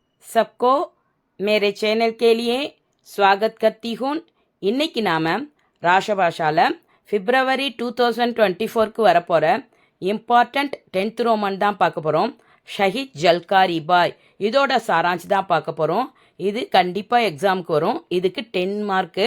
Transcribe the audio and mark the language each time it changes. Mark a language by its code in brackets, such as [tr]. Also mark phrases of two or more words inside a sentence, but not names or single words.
[hi] सबको मेरे चैनल के लिए स्वागत करती हूँ. [ta] இன்னைக்கு நாம் ராஷபாஷாவில் February 2024க்கு வரப்போகிற இம்பார்ட்டண்ட் 10th ரோமன் தான் பார்க்க போகிறோம். ஷஹீத் ஜல்காரி பாய் இதோட சாராஞ்ச் தான் பார்க்க போகிறோம். இது கண்டிப்பாக எக்ஸாமுக்கு வரும். இதுக்கு 10 மார்க்கு.